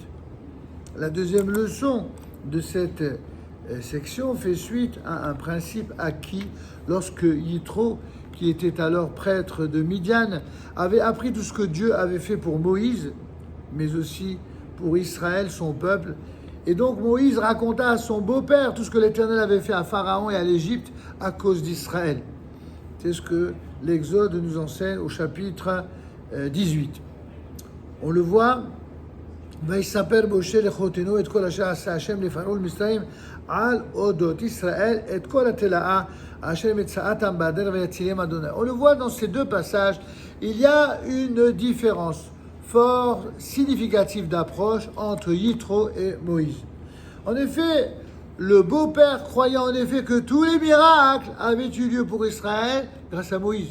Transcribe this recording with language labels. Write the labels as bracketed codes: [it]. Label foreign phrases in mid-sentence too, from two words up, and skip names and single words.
[fr] La deuxième leçon de cette section fait suite à un principe acquis lorsque Yitro, qui était alors prêtre de Midian, avait appris tout ce que Dieu avait fait pour Moïse, mais aussi pour Israël, son peuple. Et donc Moïse raconta à son beau-père tout ce que l'Éternel avait fait à Pharaon et à l'Égypte à cause d'Israël. C'est ce que l'Exode nous enseigne au chapitre 18. On le voit, [he] ויספר משה לחותנו את כל אשר עשה השם לפרעה ולמצרים על אודות ישראל את כל התלאה אשר מצאתם בדרך ויצילם אדוני. [fr] On le voit dans ces deux passages, il y a une différence fort significative d'approche entre Yitro et Moïse. En effet, le beau-père croyait en effet que tous les miracles avaient eu lieu pour Israël grâce à Moïse.